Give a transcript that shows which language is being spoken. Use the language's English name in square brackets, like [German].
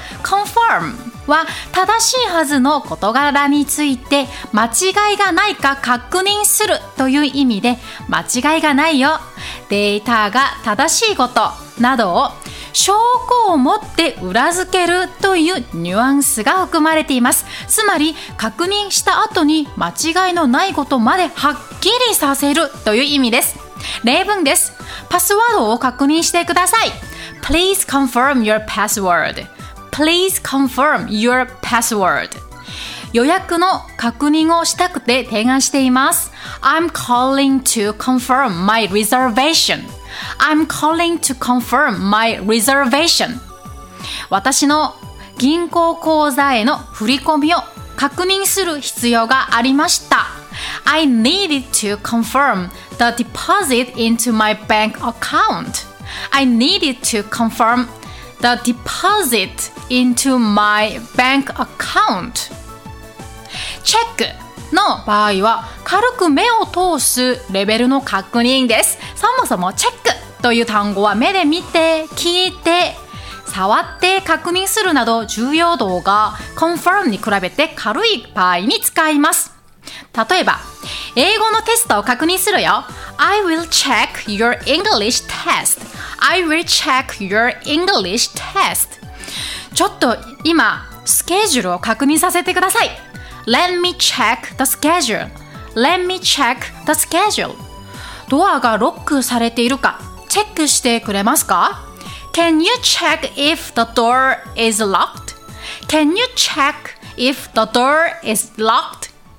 [Japanese] Conform は正しいはずの事柄について間違いがないか確認するという意味で、間違いがないよ、データが正しいことなどを証拠を持って裏付けるというニュアンスが含まれています。つまり確認した後に間違いのないことまではっきりさせるという意味です。例文です。パスワードを確認してください。 [English] Please confirm your password. Please confirm your password. [Japanese] 予約の確認をしたくて提案しています。 [English] I'm calling to confirm my reservation. I'm calling to confirm my reservation. [Japanese] 私の銀行口座への振り込みを確認する必要がありました。 [English] I needed to confirm the deposit into my bank account. I needed to confirm the deposit into my bank account. [Japanese] チェックの場合は軽く目を通すレベルの確認です。そもそもチェックという単語は目で見て、聞いて、触って確認するなど重要度が confirm に比べて軽い場合に使います。例えば、英語のテストを確認するよ。 [English] I will check your English test. I will check your English test. [Japanese] ちょっと今、スケジュールを確認させてください。 [English] Let me check the schedule. Let me check the schedule. [Japanese] ドアがロックされているか、チェックしてくれますか？ [English] Can you check if the door is locked? Can you check if the door is locked?